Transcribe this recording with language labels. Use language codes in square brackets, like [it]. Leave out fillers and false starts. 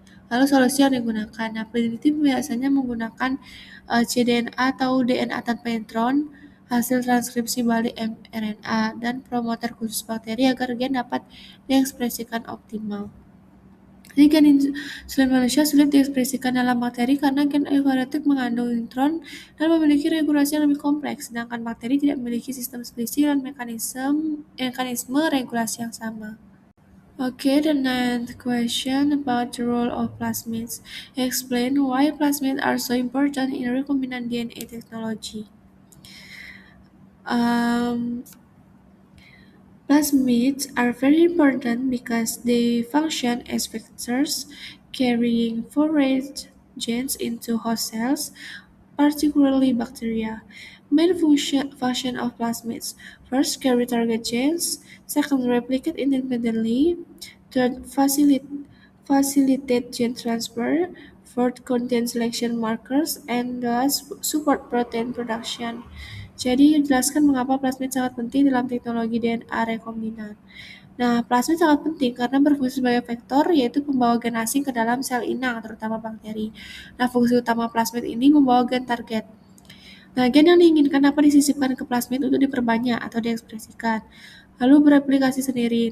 [id] Lalu solusi yang digunakan. Nah, peneliti biasanya menggunakan cDNA atau DNA tanpa intron, hasil transkripsi balik mRNA, dan promoter khusus bakteri agar gen dapat diekspresikan optimal. Jadi gen insulin manusia sulit diekspresikan dalam bakteri karena gen eukariotik mengandung intron dan memiliki regulasi yang lebih kompleks, sedangkan bakteri tidak memiliki sistem splising dan mekanisme regulasi yang sama. [en] Okay, the ninth question about the role of plasmids. Explain why plasmids are so important in recombinant DNA technology. Um, Plasmids are very important because they function as vectors carrying foreign genes into host cells, particularly bacteria. Main function of plasmids: first, carry target genes; second, replicate independently; third, facilitate gene transfer; fourth, contain selection markers; and last, support protein production. [id] Jadi, jelaskan mengapa plasmid sangat penting dalam teknologi DNA rekombinan. Nah, plasmid sangat penting karena berfungsi sebagai vektor, yaitu pembawa gen asing ke dalam sel inang, terutama bakteri. Nah, fungsi utama plasmid ini membawa gen target. Nah, gen yang diinginkan dapat disisipkan ke plasmid untuk diperbanyak atau diekspresikan, lalu bereplikasi sendiri.